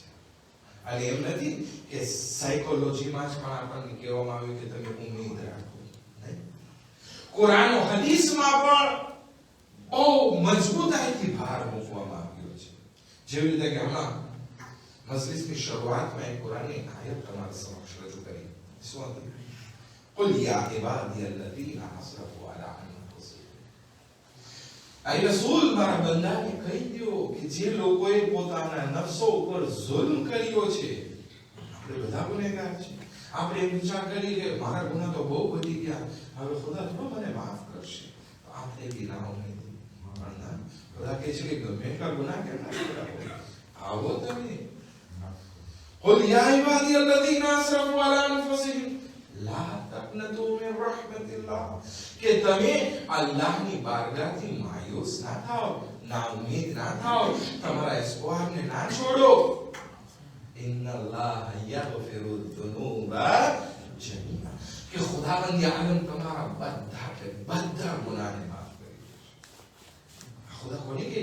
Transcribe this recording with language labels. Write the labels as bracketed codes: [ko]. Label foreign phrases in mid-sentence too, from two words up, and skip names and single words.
[gu] અને એમ નથી કે સાયકોલોજીમાં જ પણ આપણને કહેવામાં આવ્યું કે તમે ઉમ્મીદ રાખો, નહીં. કુરાન અને હદીસમાં પણ બહુ મજબૂતાઈથી ભાર મૂકવામાં આવ્યો છે. જેવી રીતે કે હમણાં મજલિસની શરૂઆતમાં એક કુરાનની આયત તમારા સમક્ષ રજૂ કરી. શું હતી? [ar] قل يا عبادي الذين اسرفوا على انفسهم. [gu] આઈ રસૂલ મારા બંદાને કહી દો કે જે લોકોએ પોતાના નફસો ઉપર જુલ્મ કર્યો છે, આપણે બધા ગુનેગાર છે. આપણે એમ વિચાર કરી કે મારા ગુના તો બહુ વધી ગયા, હવે ખુદા થોડો મને માફ કરશે, તો આ થઈ ગઈ ના ઉમ્મીદ. બધા કહે છે કે ગમે એટલા ગુનાહ કેમ ના કર્યા આવો તમે [ar] قل يا عبادي الذين اسرفوا على انفسهم لا تقنطوا من رحمة الله [gu] કે તમે અલ્લાહની બારગાહથી માયુસ ના થાઓ ના ઉમ્મીદ ના થાઓ તમારા ઇસ્વારને ના છોડો [ar] إن الله يغفر ذنوبا جميعا [gu] કે ખુદાવંદ આલમ તમારા બધા ગુનાહને માફ કરી દેશે ખુદા કોને કહે